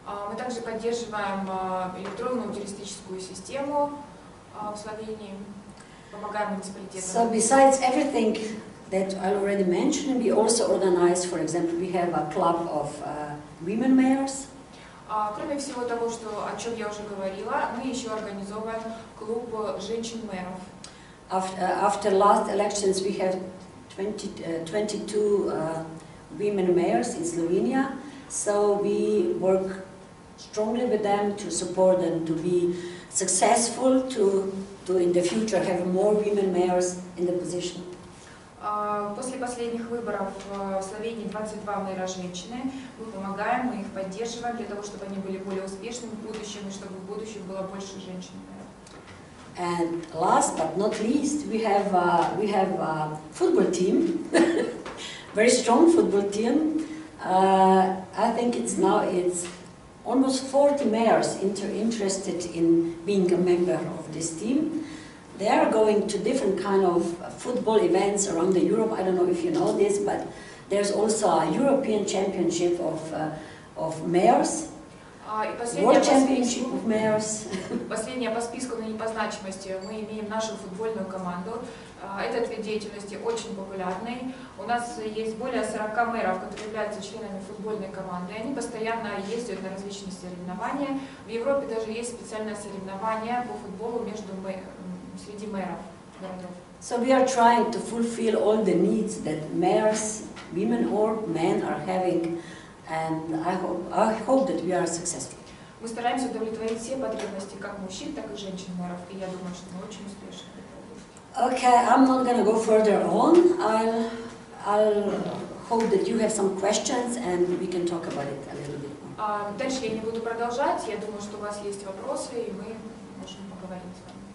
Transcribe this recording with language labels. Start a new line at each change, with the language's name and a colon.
Russian: Мы также поддерживаем электронную туристическую систему в Словении, помогаем муниципалитетам.
English: So besides everything that I already mentioned, we also organize, for example, we have a club of women mayors.
Russian: Кроме всего того, о чем я уже говорила, мы еще организовываем клуб женщин-мэров.
English: After last elections, we have 22 women mayors in Slovenia. So we work strongly with them to support them to be successful, to in the future have more women mayors in the position.
Russian: После последних выборов в Словении 22 мэра женщины. Мы помогаем, мы их поддерживаем для того, чтобы они были более успешными в будущем и чтобы в будущем было больше женщин-мэров.
English: And last but not least, we have a football team, very strong football team. I think it's almost 40 mayors interested in being a member of this team. They are going to different kind of football events around Europe. I don't know if you know this, but There's also a European Championship of Mayors,
Russian: И
English: World Championship of Mayors.
Russian: последнее по списку, но не по значимости, мы имеем нашу футбольную команду. Этот вид деятельности очень популярный. У нас есть более 40 мэров, которые являются членами футбольной команды. Они постоянно ездят на различные соревнования. В Европе даже есть специальное соревнование по футболу среди мэров городов.
English: So we are trying to fulfill all the needs that mayors, women or men, are having, and I hope that we are successful.
Russian: Мы стараемся удовлетворить все потребности как мужчин, так и женщин мэров, и я думаю, что мы очень успешны.
English: Okay, I'm not going to go further on. I'll hope that you have some questions and we can talk about it a little bit more.
Russian: Дальше я не буду продолжать. Я думаю, что у вас есть вопросы, и мы можем поговорить с вами.